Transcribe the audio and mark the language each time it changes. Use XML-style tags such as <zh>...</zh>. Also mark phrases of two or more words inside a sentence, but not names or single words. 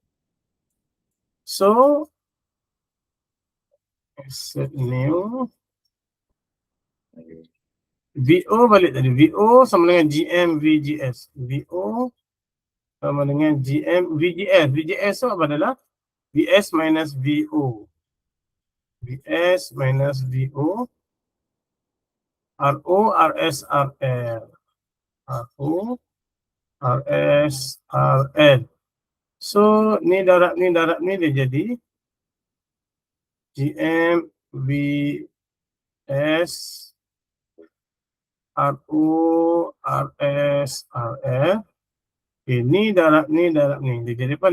<en>So, set new.</en> <ms>VO balik tadi. VO sama dengan GM VGS. VO sama dengan GM VGS. VGS tu apa adalah? VS minus VO. VS minus VO. RO, RS, RL. RO, RS, RL. So, ni darab ni dia jadi GM VS RO RS RL. Okay, ni darab ni. Dia jadi apa?</ms>